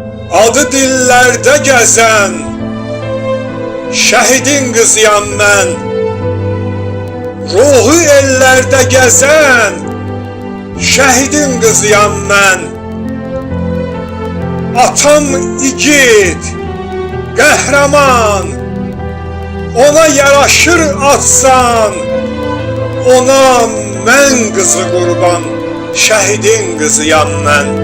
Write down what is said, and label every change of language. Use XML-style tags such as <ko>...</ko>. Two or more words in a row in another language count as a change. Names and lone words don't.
<tr>Adı dillerde gezen şehidin kızıyam ben. Ruhu ellerde gezen şehidin kızıyam ben.</tr> <az>Atam igid, qəhrəman, ona yaraşır atsan, ona mən qızı qurban, şəhidin qızıyam mən.</az>